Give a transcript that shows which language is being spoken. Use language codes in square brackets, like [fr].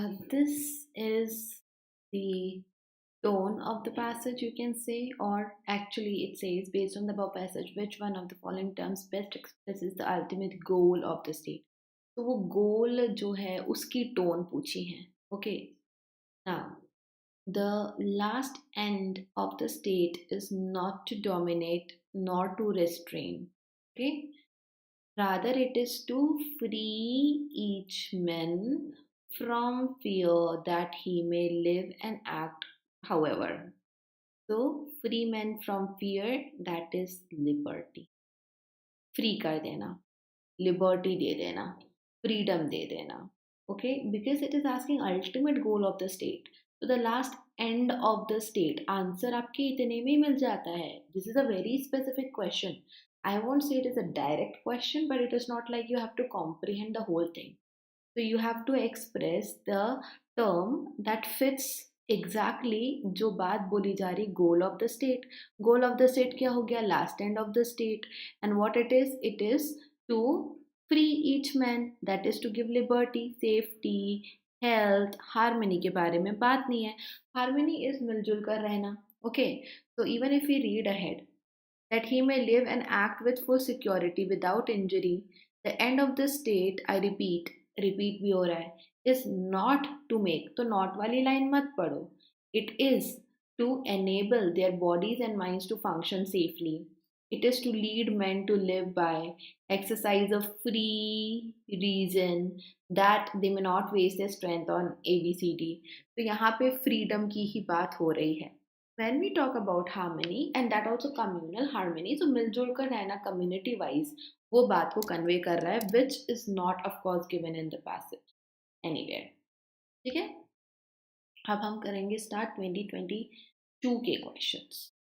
[en] This is the tone of the passage, you can say, or actually it says, based on the above passage, which one of the following terms best expresses the ultimate goal of the state? [hi] तो वो गोल जो है उसकी tone पूछी है. [en] Okay, now the last end of the state is not to dominate nor to restrain. Okay, rather it is to free each man from fear that he may live and act however. So free men from fear, that is liberty. [hi] Free कर देना, liberty दे देना, freedom दे देना. [en] Okay, because it is asking ultimate goal of the state. So the last end of the state, [hi] answer आपके इतने में ही मिल जाता है. [en] This is a very specific question. I won't say it is a direct question, but it is not like you have to comprehend the whole thing. So you have to express the term that fits exactly [hi] जो बात बोली जा रही, [en] goal of the state. Goal of the state [hi] क्या हो गया? [en] Last end of the state. And what it is to free each man, that is to give liberty, safety, health, harmony [hi] के बारे में बात नहीं है. [en] Harmony is [hi] मिलजुल कर रहना. [en] Okay, so even if we read ahead, that he may live and act with full security without injury. The end of the state, I repeat [hi] भी हो रहा है, [en] is not to make. [hi] तो not वाली line मत पढ़ो. [en] It is to enable their bodies and minds to function safely. It is to lead men to live by exercise of free reason that they may not waste their strength on ABCD. [hi] तो यहाँ पे freedom की ही बात हो रही है. [en] When we talk about harmony, and that also communal harmony, so [hi] मिलजुल कर रहना [en] community wise, [hi] वो बात को [en] convey कर रहा है, which is not of course given in the passage anywhere. [hi] ठीक है, अब हम करेंगे start 2022 के questions.